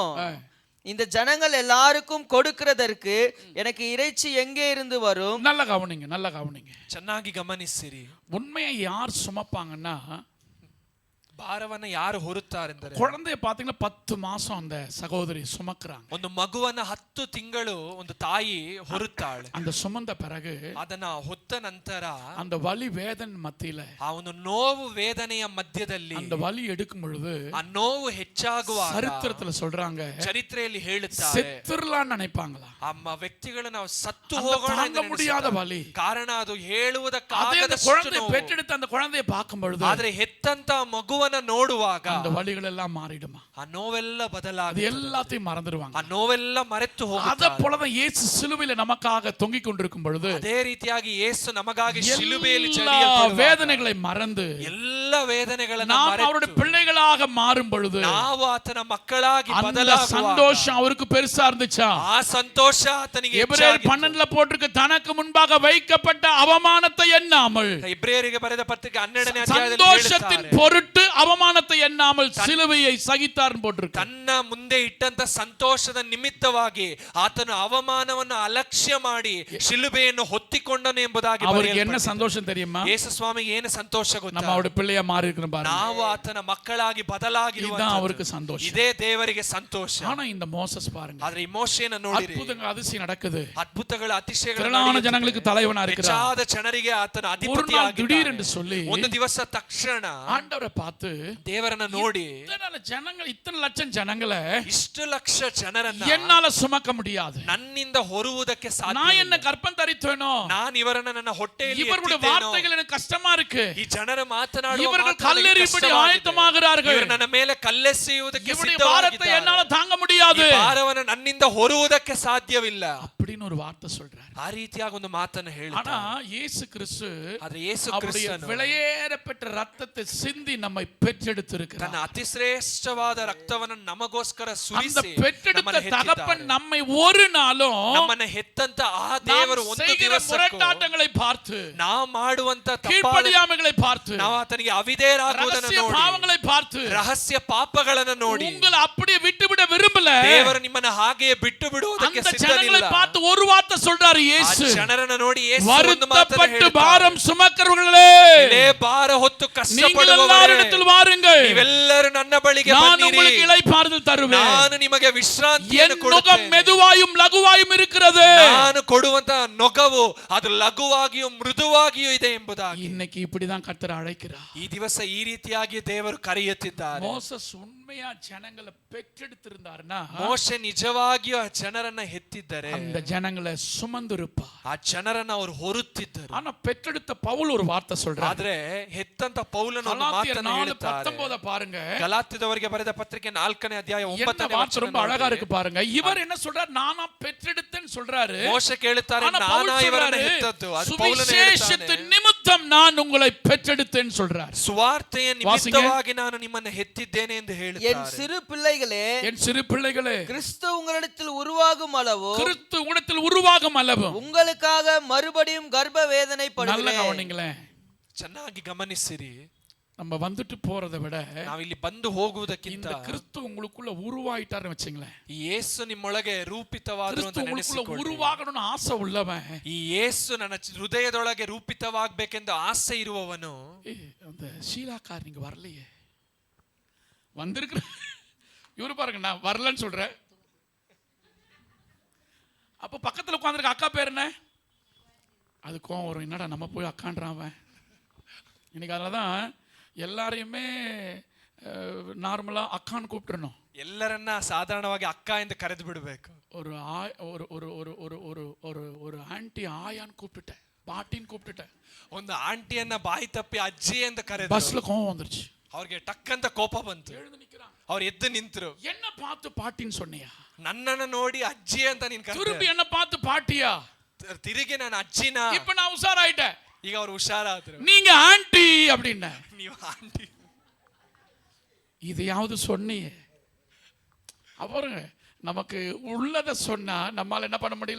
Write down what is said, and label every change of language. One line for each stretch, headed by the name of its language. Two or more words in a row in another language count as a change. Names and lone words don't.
Tamil: இந்த ஜனங்கள் எல்லாருக்கும் கொடுக்கிறதற்கு எனக்கு இறைச்சி எங்கே இருந்து வரும்? நல்ல கவனிங்க.
Kannada: ಚೆನ್ನಾಗಿ ಗಮನಿಸಿರಿ.
Tamil: உண்மையை யார் சுமப்பாங்கன்னா,
Kannada: ಭಾರವನ್ನ ಯಾರು ಹೊರುತ್ತಾರೆಂದರೆ,
Tamil: குழந்தைய பாத்தீங்கன்னா 10 மாசம் அந்த சகோதரி சுமக்குறாங்க.
Kannada: ಒಂದು ಮಗುವನ್ನ 10 ತಿಂಗಳು ಒಂದು ತಾಯಿ ಹೊರುತ್ತಾಳೆ.
Tamil: அந்த சுமந்த பிறகு
Kannada: ಅದನ್ನ ಹೊತ್ತ ನಂತರ
Tamil: அந்த வலி வேதனை மத்தியில
Kannada: ಆ ಒಂದು ನೋವು ವೇದನೆಯ ಮಧ್ಯದಲ್ಲಿ
Tamil: அந்த வலி எடுக்கும் பொழுது
Kannada: ಆ ನೋವು ಹೆಚ್ಚಾಗುವಾಗ
Tamil: சரித்திரத்துல சொல்றாங்க,
Kannada: ಚರಿತ್ರೆಯಲ್ಲಿ ಹೇಳುತ್ತಾರೆ,
Tamil: செத்துறலாம்னு நினைப்பாங்களா.
Kannada: ಅಮ್ಮ ವ್ಯಕ್ತಿಗಳು ನಾವು ಸತ್ತು
Tamil: அந்த
Kannada: ಹೋಗೋಣ
Tamil: தாங்க முடியாத வலி.
Kannada: ಕಾರಣ ಅದು
Tamil: அதே
Kannada: ಹೇಳುವುದಕ್ಕಾಗದ
Tamil: அந்த குழந்தை பெற்றெடுத்த அந்த குழந்தையை பார்க்கும் பொழுது
Kannada: ಆದ್ರೆ ಹೆತ್ತಂತ ಮಗುವನ್ನ ನೋಡುವಾಗ
Tamil: அந்த வலிகள் எல்லாம் மாறிடுமா.
Kannada: ಆ ನೋವೆಲ್ಲ
Tamil: அது
Kannada: ಬದಲಾಗಿ
Tamil: எல்லாத்தையும் மறந்துடுவாங்க.
Kannada: ಆ ನೋವೆಲ್ಲ ಮರೆತು
Tamil: அத
Kannada: ಹೋಗುತ್ತೆ.
Tamil: போலதான் இயேசு சிலுவையில நமக்காக தொங்கிக் கொண்டிருக்கும் பொழுது
Kannada: ಅದೇ ರೀತಿಯಾಗಿ ಯೇಸು ನಮಗಾಗಿ ಶಿಲುಬೆಯಲ್ಲಿ
Tamil: எல்லா
Kannada: ಚಡಿಯಲ್ಪಡುವಾಗ
Tamil: வேதனைகளை மறந்து
Kannada: ಎಲ್ಲ ವೇದನೆಗಳನ್ನ
Tamil: நாம்
Kannada: ಮರೆತು
Tamil: அவருடைய பிள்ளைகளாக மாறும் பொழுது
Kannada: ನಾವು ಆತನ ಮಕ್ಕಳಾಗಿ
Tamil: அந்த
Kannada: ಬದಲಾಗುವಾಗ
Tamil: சந்தோஷம் அவருக்கு பெருசா இருந்துச்சா.
Kannada: ಆ ಸಂತೋಷ ಆತನಿಗೆ
Tamil: எபிரேயர்
Kannada: ಹೆಚ್ಚಾಗಿತ್ತು.
Tamil: 12ல போட்டிருக்கு, தனக்கு முன்பாக வைக்கப்பட்ட அவமானத்தை எண்ணாமல்,
Kannada: ಇಬ್ರಿಯರಿಗೆ ಬರೆದ ಪತ್ರಿಕೆ 12ನೇ ಅಧ್ಯಾಯದಲ್ಲಿ
Tamil: சந்தோஷத்தின்
Kannada: ಹೇಳುತ್ತಾರೆ,
Tamil: பொருட்டு அவமானத்தை எண்ணாமல் சிலுவையை சகித்தார் போட்டிருக்கு.
Kannada: ತನ್ನ ಮುಂದೆ ಇಟ್ಟಂತ ಸಂತೋಷದ ನಿಮಿತ್ತವಾಗಿ ಆತನು ಅವಮಾನವನ್ನು ಅಲಕ್ಷ್ಯ ಮಾಡಿ ಶಿಲುಬೆಯನ್ನು ಹೊತ್ತಿಕೊಂಡನು ಎಂಬುದಾಗಿ
Tamil: அவருக்கு என்ன சந்தோஷம் தெரியுமா?
Kannada: ಯೇಸು ಸ್ವಾಮಿಗೆ ಏನು ಸಂತೋಷ ಗೊತ್ತಾ?
Tamil: நம்ம அவருடைய பிள்ளையா மாறி இருக்கிறோம் பாருங்க.
Kannada: ನಾವು ಆತನ ಮಕ್ಕಳಾಗಿ ಬದಲಾಗಿರುವ
Tamil: இதுதான் அவருக்கு சந்தோஷம்.
Kannada: ಇದೇ ದೇವರಿಗೆ ಸಂತೋಷ.
Tamil: ஆனா இந்த மோசஸ் பாருங்க,
Kannada: ಆದ್ರೆ ಈ ಮೋಶೆಯನ್ನು ನೋಡಿರಿ,
Tamil: அற்புதங்கள் அதிசயம் நடக்குது.
Kannada: ಅದ್ಭುತಗಳ ಅತಿಶಯಗಳು
Tamil: திரளான
Kannada: ನಡೆಯುತ್ತಿವೆ.
Tamil: ஜனங்களுக்கு தலைவனா இருக்கிறார்.
Kannada: ಹೆಚ್ಚಾದ ಜನರಿಗೆ ಆತನ
Tamil: ஒரு
Kannada: ಅಧಿಪತಿ
Tamil: நாள் திடீர் என்று
Kannada: ಆಗಿದ್ದಾನೆ.
Tamil: சொல்லி
Kannada: ಒಂದು ದಿವಸ ತಕ್ಷಣ
Tamil: ஆண்டவரை பார்த்து,
Kannada: ದೇವರನ್ನ ನೋಡಿ,
Tamil: இத்தனை லட்சம் ஜனங்களை
Kannada: ಇಷ್ಟು ಲಕ್ಷ ಜನರನ್ನ
Tamil: என்னால சுமக்க முடியாது.
Kannada: ನನ್ನಿಂದ ಹೊರುವುದಕ್ಕೆ ಸಾಧ್ಯ
Tamil: நான் என்ன
Kannada: ಇಲ್ಲ.
Tamil: கற்பம் தரித்தேனோ,
Kannada: ನಾನು ಇವರನ್ನ ನನ್ನ ಹೊಟ್ಟೆಯಲ್ಲಿ
Tamil: இவர்களுடைய
Kannada: ಎತ್ತಿದ್ದೇನೋ.
Tamil: வார்த்தைகள் எனக்கு கஷ்டமா இருக்கு.
Kannada: ಈ ಜನರು ಮಾತನಾಡುವ
Tamil: இவர்கள்
Kannada: ಮಾತುಗಳಿಗೆ
Tamil: கல்லெறியும்படி
Kannada: ಕಷ್ಟವಾಗಿದೆ.
Tamil: ஆயத்தமாகிறார்கள்.
Kannada: ಇವರು ನನ್ನ ಮೇಲೆ ಕಲ್ಲೆಸೆಯುವುದಕ್ಕೆ
Tamil: இவருடைய பாரத்தை
Kannada: ಸಿದ್ಧವಾಗಿದ್ದಾರೆ.
Tamil: என்னால தாங்க முடியாது
Kannada: ಈ ಭಾರವನ್ನು ನನ್ನಿಂದ ಹೊರುವುದಕ್ಕೆ ಸಾಧ್ಯವಿಲ್ಲ.
Tamil: அப்படின்னு ஒரு வார்த்தை சொல்றாரு.
Kannada: ಆ ರೀತಿಯಾಗಿ ಒಂದು ಮಾತನ್ನು
Tamil: ஆனா
Kannada: ಹೇಳ್ತಾರೆ.
Tamil: இயேசு கிறிஸ்து
Kannada: ಆದ್ರೆ ಯೇಸು
Tamil: அவருடைய
Kannada: ಕ್ರಿಸ್ತನು
Tamil: விலையேறப்பட்ட ரத்தத்தை சிந்தி நம்மை பெற்றெடுத்திருக்கிறார்.
Kannada: ತನ್ನ ಅತಿಶ್ರೇಷ್ಠವಾದ ರಕ್ತವನ್ನು ನಮಗೋಸ್ಕರ
Tamil: அந்த
Kannada: ಸುರಿಸಿ
Tamil: பெற்றெடுத்த
Kannada: ನಮ್ಮನ್ನು
Tamil: தகப்பன்
Kannada: ಹೆತ್ತಿದ್ದಾರೆ.
Tamil: நம்மை ஒரு நாளும்
Kannada: ನಮ್ಮನ್ನ ಹೆತ್ತಂತ ಆ ದೇವರು
Tamil: நாம்
Kannada: ಒಂದು
Tamil: செய்கிற
Kannada: ದಿವಸಕ್ಕೂ
Tamil: முரட்டாட்டங்களை பார்த்து,
Kannada: ನಾವು ಮಾಡುವಂತ ತಪ್ಪಾದ
Tamil: கீழ்ப்படியாமைகளை பார்த்து,
Kannada: ನಾವು ಆತನಿಗೆ ಅವಿಧೇಯರಾಗುವುದನ್ನು
Tamil: ரகசிய
Kannada: ನೋಡಿ,
Tamil: பாவங்களை பார்த்து
Kannada: ರಹಸ್ಯ ಪಾಪಗಳನ್ನು ನೋಡಿ
Tamil: உங்களை அப்படியே விட்டுவிட விரும்பல.
Kannada: ದೇವರು ನಿಮ್ಮನ್ನ ಹಾಗೆ ಬಿಟ್ಟು ಬಿಡುವುದಕ್ಕೆ
Tamil: அந்த
Kannada: ಸಿದ್ಧನಿಲ್ಲ.
Tamil: ஜனங்களை பார்த்து ஒரு வார்த்தை சொல்றாரு
Kannada: ಆ
Tamil: இயேசு,
Kannada: ಜನರನ್ನ ನೋಡಿ ಯೇಸು ಒಂದು ಮಾತನ್ನು
Tamil: வருத்தப்பட்டு
Kannada: ಹೇಳ್ತಾರೆ.
Tamil: பாரம் சுமக்கிறவர்களே,
Kannada: ಇಲ್ಲೇ ಭಾರ ಹೊತ್ತು
Tamil: நீங்கள்
Kannada: ಕಷ್ಟಪಡುವವರೇ,
Tamil: எல்லாரிடத்தில் வாருங்கள்,
Kannada: ನೀವೆಲ್ಲರೂ ನನ್ನ ಬಳಿಗೆ
Tamil: நான்
Kannada: ಬನ್ನಿರಿ,
Tamil: உங்களுக்கு இளைப்பாறுதல் தருவேன்.
Kannada: ನಾನು ನಿಮಗೆ ವಿಶ್ರಾಂತಿಯನ್ನು
Tamil: என் நுகம்
Kannada: ಕೊಡುತ್ತೇನೆ.
Tamil: மெதுவாயும் லகுவாயும் இருக்கிறது.
Kannada: ನಾನು ಕೊಡುವಂತ ನೊಗವು ಅದು ಲಘುವಾಗಿಯೂ ಮೃದುವಾಗಿಯೂ ಇದೆ ಎಂಬುದಾಗಿ.
Tamil: இன்னைக்கு இப்படிதான் கர்த்தர் அழைக்கிறார்.
Kannada: ಈ ದಿವಸ ಈ ರೀತಿಯಾಗಿ ದೇವರು ಕರೆಯುತ್ತಿದ್ದಾರೆ.
Tamil: மோசஸ் உண்மையா ஜனங்களை பெற்றெடுத்திருந்தாருன்னா,
Kannada: ಮೋಶೆ ನಿಜವಾಗಿಯೂ ಆ ಜನರನ್ನ ಹೆತ್ತಿದ್ದರೆ
Tamil: அந்த ஜனங்களை சுமந்திருப்பார்.
Kannada: ಆ ಜನರನ್ನ ಅವರು ಹೊರುತ್ತಿದ್ದರು.
Tamil: ஆனா பெற்றெடுத்த பவுல் ஒரு வார்த்தை சொல்றார்.
Kannada: ಆದ್ರೆ ಹೆತ್ತಂತ ಪೌಲನು ಒಂದು
Tamil: கலாத்தியர்
Kannada: ಮಾತನ್ನು ಹೇಳ್ತಾರೆ.
Tamil: 4:19 பாருங்க.
Kannada: ಗಲಾತ್ಯದವರಿಗೆ ಬರೆದ ಪತ್ರಿಕೆ 4ನೇ ಅಧ್ಯಾಯ
Tamil: என்ன
Kannada: 9ನೇ
Tamil: வார்த்தை ரொம்ப அழகா
Kannada: ವಚನ.
Tamil: இருக்கு பாருங்க. இவர் என்ன சொல்றார்? நானா பெற்றெடுத்தேன்னு சொல்றாரு.
Kannada: ಮೋಶೆ ಕೇಳುತ್ತಾರೆ,
Tamil: ஆனா பவுல்
Kannada: ನಾನಾ ಇವರನ್ನ
Tamil: சொல்றாரு,
Kannada: ಹೆತ್ತದ್ದು. ಅದು ಪೌಲನು
Tamil: சுவிசேஷத்தின்
Kannada: ಹೇಳ್ತಾನೆ,
Tamil: நிமித்தம் நான் உங்களை பெற்றெடுத்தேன்னு சொல்றார்.
Kannada: ಸುವಾರ್ತೆಯ ನಿಮಿತ್ತವಾಗಿ ನಾನು ನಿಮ್ಮನ್ನು ಹೆತ್ತಿದ್ದೇನೆ ಎಂದು
Tamil: என்
Kannada: ಹೇಳುತ್ತಾರೆ.
Tamil: சிறு பிள்ளைகளே, என் சிறு பிள்ளைகளே, கிறிஸ்து உங்களிடத்தில் உருவாகும் அளவு கிறிஸ்து உங்களிடத்தில் உருவாகும் அளவு உங்களுக்காக மறுபடியும் கர்ப்ப நல்ல வேதனைப்படுகிறேன். கவனிங்களேன்.
Kannada: ಚೆನ್ನಾಗಿ ಗಮನಿಸಿರಿ.
Tamil: நம்ம வந்துட்டு போறதை விட
Kannada: ನಾವಿಲ್ಲಿ ಬಂದು ಹೋಗುವುದಕ್ಕಿಂತ
Tamil: இந்த கிறிஸ்து உங்களுக்குள்ள உருவாயிட்டாருன்னு வச்சுங்களேன்.
Kannada: ಈ ಯೇಸು ನಿಮ್ಮೊಳಗೆ ರೂಪಿತವಾದ್ರು ಅಂತ
Tamil: கிறிஸ்து உங்களுக்குள்ள
Kannada: ನೆನೆಸಿಕೊಳ್ಳಿ.
Tamil: உருவாகணும்னு ஆசை உள்ளவன்,
Kannada: ಈ ಯೇಸು ನನ್ನ ಹೃದಯದೊಳಗೆ ರೂಪಿತವಾಗಬೇಕೆಂದು ಆಸೆ ಇರುವವನು,
Tamil: அந்த ஷீலாக்கார் நீங்க வரலையே, வந்திருக்கிற இவரு பாருங்க, நான் வரலன்னு சொல்றேன். அப்ப பக்கத்துல உட்கார்ந்திருக்க அக்கா பேர் என்ன? அது கோவம் வரும், என்னடா நம்ம போய் அக்கான்றான் அவன். இன்னைக்கு அதனால தான் எல்லாரையுமே நார்மலாக அக்கான்னு கூப்பிட்டுறணும்.
Kannada: ಎಲ್ಲರನ್ನ ಸಾಧಾರಣವಾಗಿ ಅಕ್ಕ ಎಂದು ಕರೆದು ಬಿಡಬೇಕು.
Tamil: ஒரு ஒரு ஒரு ஒரு ஒரு ஒரு ஒரு ஒரு ஆன்ட்டி ஆயான்னு கூப்பிட்டுட்டேன், பாட்டின்னு கூப்பிட்டுட்டேன்.
Kannada: ಒಂದು ಆಂಟಿಯನ್ನ ಬಾಯಿ ತಪ್ಪಿ ಅಜ್ಜಿ ಎಂದು ಕರೆದು
Tamil: பஸ்ல கோவம் வந்துருச்சு.
Kannada: ಅವ್ರಿಗೆ ಟಕ್ಕಂತ ಕೋಪ ಬಂತು.
Tamil: எழுந்து நிக்கிறாங்க.
Kannada: ಅವ್ರು ಎದ್ದು ನಿಂತರು.
Tamil: என்ன பார்த்து பாட்டின்னு சொன்னியா?
Kannada: ನನ್ನನ್ನ ನೋಡಿ ಅಜ್ಜಿ ಅಂತ ನೀನ್
Tamil: திருப்பி என்ன பார்த்து பாட்டியா?
Kannada: ತಿರುಗಿ ನಾನು ಅಜ್ಜಿನ.
Tamil: இப்ப நான் உஷாராயிட்டேன்.
Kannada: ಈಗ ಅವ್ರು ಹುಷಾರಾದ್ರು.
Tamil: நீங்க ஆன்ட்டி அப்படின்னா
Kannada: ನೀವು ಆಂಟಿ
Tamil: இதையாவது சொன்னியே. அப்புறம் நமக்கு உள்ளத சொன்னா நம்மால என்ன பண்ண முடியல?